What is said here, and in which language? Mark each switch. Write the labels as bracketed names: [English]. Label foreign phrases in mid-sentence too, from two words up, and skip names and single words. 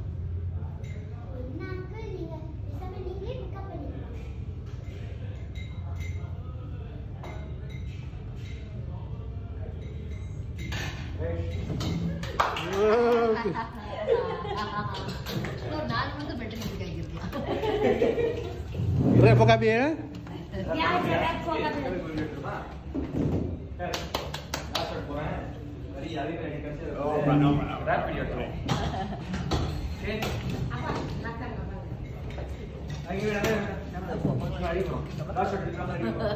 [Tamil] என்ன அங்கிள், நீங்களே பிக்கப் பண்ணிக்கலாம். ஒரு 4 மணிக்கு பெட்டர் இருக்காங்க [Malay] Rap kami ya? Ya, rap kami. Rap video tu. Apa? Nakal apa? Lagi ada. [English] Last shot [Malay] kita lagi.